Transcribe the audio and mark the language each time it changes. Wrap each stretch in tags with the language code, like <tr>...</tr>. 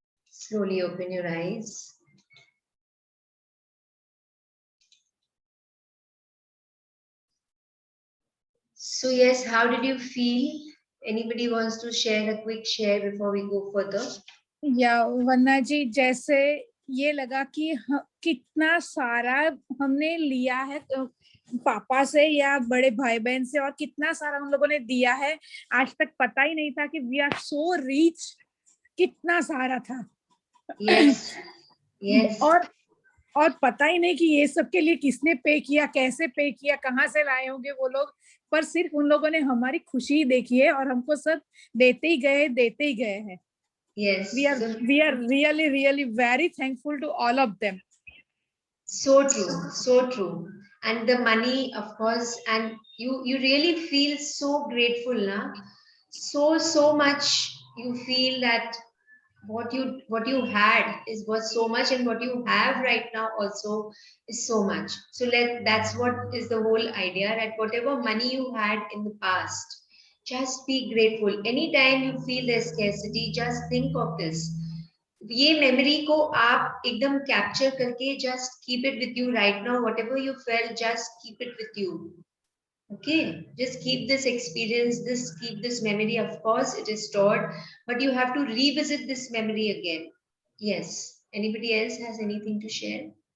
<en>Slowly open your eyes. So yes, how did you feel? Anybody wants to share a quick share before we go further?</en> <hi>या वरना जी जैसे ये लगा कि कितना सारा हमने लिया है पापा से या बड़े भाई बहन से, और कितना सारा उन लोगों ने दिया है। आज तक पता ही नहीं था कि</hi> <en>we are so rich,</en> <hi>कितना सारा था।</hi> <en>Yes. Yes.</en> <hi>और पता ही नहीं कि ये सब के लिए किसने पे किया, कैसे पे किया, कहाँ से लाए होंगे वो लोग, पर सिर्फ उन लोगों ने हमारी खुशी देखी है और हमको सब देते ही गए हैं।</hi> <en>Yes. we are So, we are really very thankful to all of them. so true. So true. And the money, of course, and you really feel so grateful, na? So much you feel that what you had is was so much, and what you have right now also is so much. So that's what is the whole idea, that whatever money you had in the past, just be grateful. Anytime you feel there's scarcity, just think of this.</en> <hi>ये memory को आप एकदम capture करके</hi> <en>Just keep it with you right now. Whatever you felt, just keep it with you. Okay, just keep this experience, keep this memory. Of course it is stored, but you have to revisit this memory again. Yes. Anybody else has anything to share?</en>